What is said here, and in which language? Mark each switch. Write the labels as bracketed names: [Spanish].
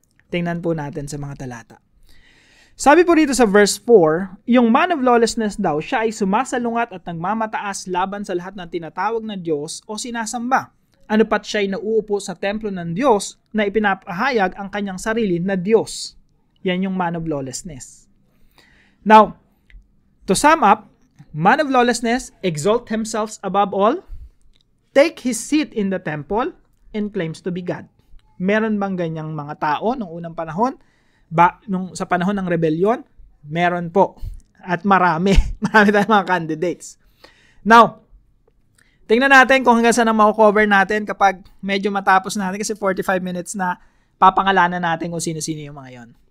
[Filipino] Tingnan po natin sa mga talata. Sabi po dito sa verse 4, yung man of lawlessness daw, siya ay sumasalungat at nagmamataas laban sa lahat ng tinatawag na Diyos o sinasamba. Ano pat siya ay nauupo sa templo ng Diyos na ipinapahayag ang kanyang sarili na Diyos. Yan yung man of lawlessness. [English] Now, to sum up, man of lawlessness exalt himself above all, take his seat in the temple, and claims to be God. [Filipino] Meron bang ganyang mga tao nung unang panahon? Sa panahon ng rebellion? Meron po. At marami. Marami tayong mga candidates. Now, tingnan natin kung hanggang saan ang mako-cover natin kapag medyo matapos natin kasi 45 minutes na papangalanan natin kung sino-sino yung mga yon.